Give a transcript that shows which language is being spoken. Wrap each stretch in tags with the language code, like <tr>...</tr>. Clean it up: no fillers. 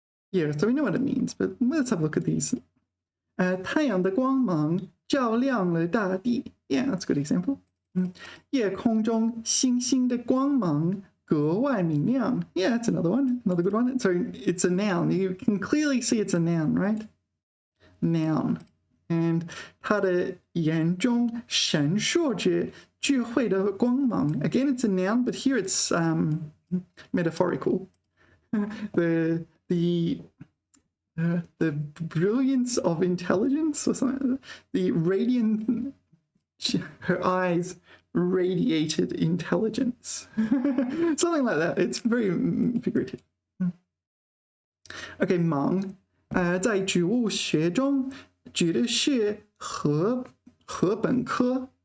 <en>Yeah, so we know what it means, but let's have a look at these.</en> <zh>太阳的光芒照亮了大地.</zh> <en>Yeah, that's a good example.</en> <zh>夜空中星星的光芒格外明亮.</zh> <en>Yeah, that's another one. Another good one. So it's a noun. You can clearly see it's a noun, right? Noun.</en> <zh>And 它的眼中闪烁着智慧的光芒.</zh> <en>Again, it's a noun, but here it's metaphorical. The brilliance of intelligence or something. The radiant, her eyes radiated intelligence. Something like that. It's very figurative.</en> <zh>Okay, 芒在植物学中指的是禾本科.</zh>